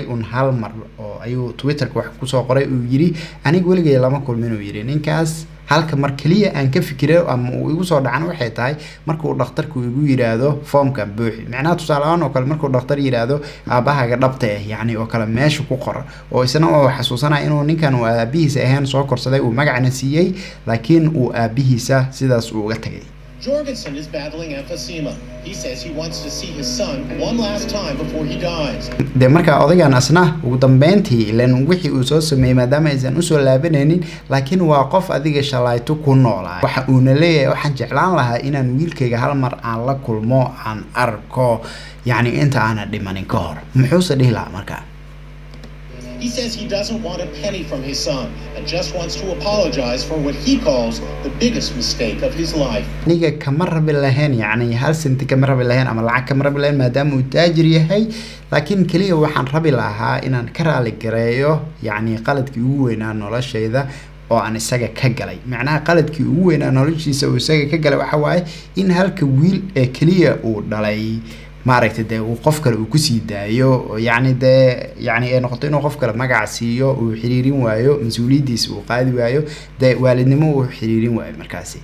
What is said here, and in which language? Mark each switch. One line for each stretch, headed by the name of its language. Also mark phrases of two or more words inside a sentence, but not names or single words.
Somali: un hal mar oo ayuu Twitter wax ku soo qoray uu yiri aniga waligay lama kulmin uu yiri ninkaas halka mar kaliya aan ka fikiro ama uu igu soo dhacan waxay tahay markuu dhakhtarku igu yiraahdo foomkan buuxi macnaha tusaalahan oo kale markuu dhakhtar yiraahdo aabahaga dhabta ah yani oo kale meesha ku qor oo isna oo xasuusanaa inuu ninkan uu aabihiisa ahaan soo korsaday uu magacna siiyay laakiin uu aabihiisa sidaas uu uga tagay.
English: Jorgensen is battling emphysema. He says he wants to see his son one last time before he dies.
Somali: de marka odaygan asna ugu dambeyntii ilaan wixii uu soo sameeyay maadaama aysan u soo laabanaynin laakiin waa qof adiga shalayto ku noolaa waxa uu leeyahay waxaan jeclaan lahaa inaan wiilkayga hal mar aan la kulmo aan arko yani inta aan dhimanin ka hor muxuu dhihi lahaa marka.
English: He says he doesn't want a penny from his son and just wants to apologize for what he calls the biggest mistake of his life.
Somali: niga kama rabi lahayn yani hal senti kama rabi lahayn ama lacag kama rabi lahayn maadaama uu taajir yahay laakiin kaliya waxaan rabi lahaa inaan ka raali gareeyo yani qaladkii ugu weynaa noloshayda oo aan isaga ka galay macnaha qaladkii ugu weynaa noloshiisa oo isaga ka galay waxa waaye in halka wiil ee kaliya uu dhalay maaragtay uu qof kale uu ku sii daayo yani ay noqoto inuu qof kale magac siiyo uu xiriirin waayo mas'uuliyadiisa uu qaadi waayo waalidnimo uu xiriirin waayo markaasi.